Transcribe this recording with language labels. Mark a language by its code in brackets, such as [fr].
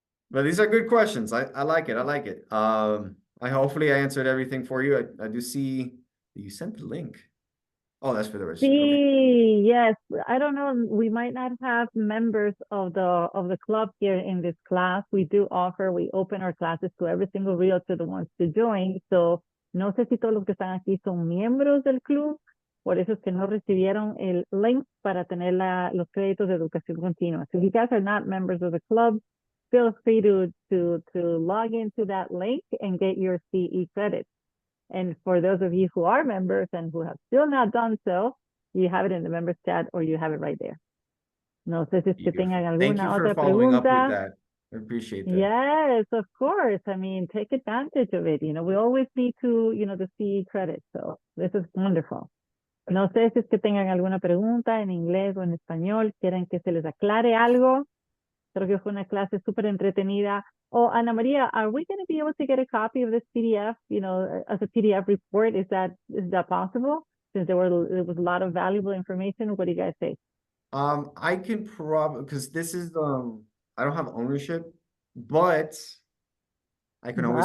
[en] But these are good questions. I like it. I like it. Hopefully I answered everything for you. I do see you sent the link. Oh, that's for the registry. Okay. See, yes, I don't know. We might not have members of the club here in this class. We open our classes to every single realtor that wants to join. [es] So no sé si todos los que están aquí son miembros del club. Por eso es que no recibieron el link para tener los créditos de educación continua. [en] So if you guys are not members of the club, feel free to log into that link and get your CE credits. And for those of you who are members and who have still not done so, you have it in the members chat or you have it right there. [es] No sé si es que tengan [en] Thank you [es] alguna [en] for [es] otra [en] following up with [es] pregunta. [en] that. I appreciate that. Yes, of course. I mean, take advantage of it. You know, we always need to, the CE credit. So this is wonderful. [es] No sé si es que tengan alguna pregunta en inglés o en español, quieren que se les aclare algo. Creo que fue una clase súper entretenida. [en] Oh, Ana Maria, are we going to be able to get a copy of this PDF, as a PDF report? Is that possible? Since there was a lot of valuable information. What do you guys say? I can probably, because this is I don't have ownership, but I can always